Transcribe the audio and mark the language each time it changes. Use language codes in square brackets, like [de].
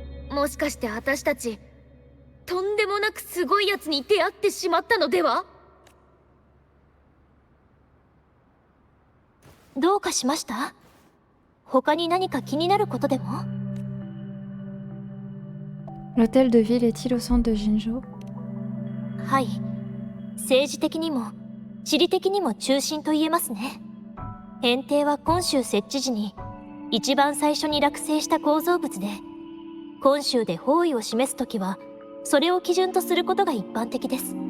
[ja] もしかして私たちとんでもなくすごいやつに出会ってしまったのでは。どうかしました？他に何か気になることでも？ [fr] L'hôtel de ville est-il au centre de Jinzhou? [ja] はい、政治的にも地理的にも中心と言えますね。変定は今週設置時に一番最初に落成した構造物で、今週で方位を示すときはそれを基準とすることが一般的です。